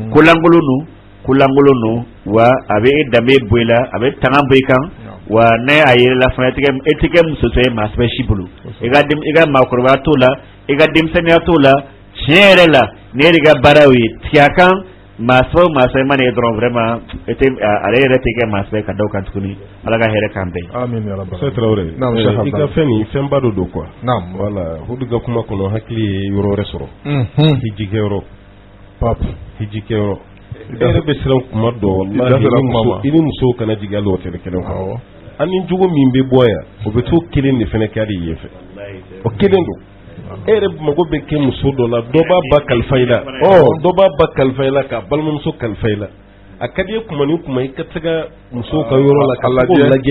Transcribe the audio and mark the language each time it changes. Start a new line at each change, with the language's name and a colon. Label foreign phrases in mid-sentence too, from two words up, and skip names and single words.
Bambara: kolankolon don wa a bɛ e danbe bɔ i la a bɛ tanga bɔ i kan wa ne a yɛrɛ la fana e tɛ kɛ musotɔ ye maa sɛbɛ si bolo i ka maakɔrɔbaya t'o la i ka denmisɛnniya t'o la tiɲɛ yɛrɛ la ne yɛrɛ ka baara y'o ye tigɛ a kan maa sɛbɛ ma ne ye dɔrɔn vraiment ale yɛrɛ tɛ kɛ maa sɛbɛ ka da o kan tuguni ala ka hɛrɛ k'an bɛɛ.
Arabic: آمين يا رب alamin.
Bambara: Tarawele i ka fɛn nin fɛnba dɔ don quoi. Naam voilà Hudu ka kuma kɔnɔ hakili ye yɔrɔ wɛrɛ sɔrɔ. Hijikɛyɔrɔ pape hijikɛyɔrɔ e yɛrɛ bɛ siran kuma dɔ i ni musow kana jigin hali hôtel kelen kɔnɔ ani jogo min bɛ bɔ yan o bɛ to kelen de fɛnɛ kɛ hali yen fɛ o kelen don e yɛrɛ mago bɛ kɛ muso dɔ la dɔ b'a ba kalifa i la dɔ b'a ba kalifa i la k'a balimamuso kalifa i la a ka di ye kuma ni kuma i ka se ka musow ka yɔrɔ la ka lajɛ